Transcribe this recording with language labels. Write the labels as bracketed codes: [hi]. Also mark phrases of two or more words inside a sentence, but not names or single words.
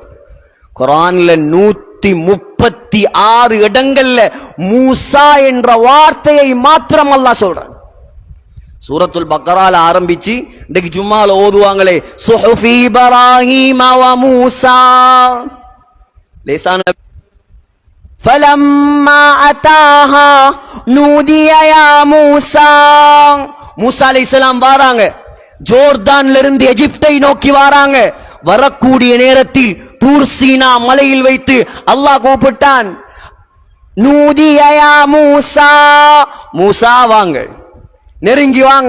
[ta] குர்ஆன்ல 136 இடங்கள்ல மூசா என்ற வார்த்தையை மாத்திரம் அல்லாஹ் சொல்றான். சூரத்துல் பக்கரால ஆரம்பிச்சு இன்னைக்கு ஜும்மால ஓதுவாங்களே, [ar] صحف إبراهيم وموسى, [ta] லேசான [ar] فَلَمَّا أَتَاهَا نُودِيَ يَا مُوسَى, [ta] மூசா அலைஹிஸ்ஸலாம் வராங்க, ஜோர்தான்ல இருந்து எகிப்தை நோக்கி வராங்க. வரக்கூடிய நேரத்தில் தூர் சீனா மலையில் வைத்து அல்லாஹ் கூப்பிட்டான், [ar] نودي يا موسى, [ta] மூசா வாங்க, நெருங்கி வாங்க.